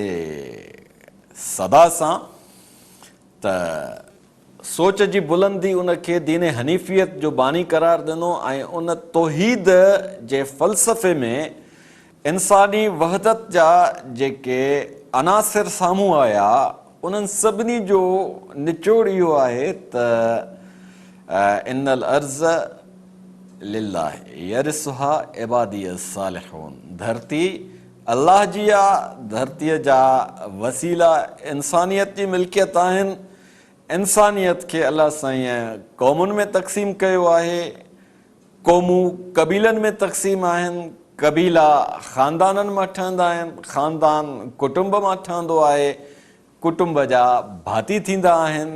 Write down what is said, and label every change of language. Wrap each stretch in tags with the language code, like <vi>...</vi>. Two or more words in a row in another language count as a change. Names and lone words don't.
<sd>सदा सां, त सोच जी बुलंदी उनखे दीन हनीफ़ियत जो बानी करार ॾिनो ऐं उन तौहीद जे फ़लसफ़े में इंसानी वहदत जा जेके अनासिर साम्हूं आया, उन्हनि सभिनी जो निचोड़ इहो आहे त</sd> <ar>إن الأرض لله يرثها عبادي الصالحون,</ar> <sd>धरती अल्लाह जी आहे, धरतीअ जा वसीला इंसानियत जी मिल्कियत आहिनि। इंसानियत खे अलाह साईं क़ौमुनि में तक़सीम कयो आहे, क़ौमूं क़बीलनि में तक़सीम आहिनि, क़बीला ख़ानदाननि मां ठहंदा आहिनि, ख़ानदान कुटुंब मां ठहंदो आहे, कुटुंब जा भाती थींदा आहिनि।</sd>